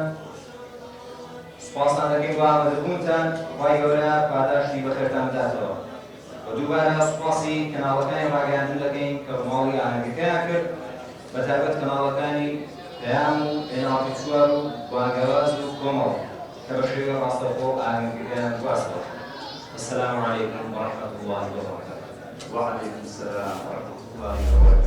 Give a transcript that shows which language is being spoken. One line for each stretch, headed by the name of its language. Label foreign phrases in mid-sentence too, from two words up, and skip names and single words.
Central Kurdish: سوپاسان دەکەین بۆ ئامادەبوونتان، خی گەورە پاداشتی بەخێرتان بداتەوە. بە دووبارە سوپاسی کەناڵەکانی ڕاگەیاندن دەکەین کە ڕماڵی ئاهەنگەکەیان کرد، بەتایبەت کەناڵەکانی پەیام و ئێناڵی چوار و بانگەواز و کۆمەڵ کە بە شێوە ڕاستەوخۆ ئاهەنگەکەیان گواستەوە.
Arabic: السلام عليكم ورحمة الله وبركاته. وعليكم السلام ورحمة الله وبركاته.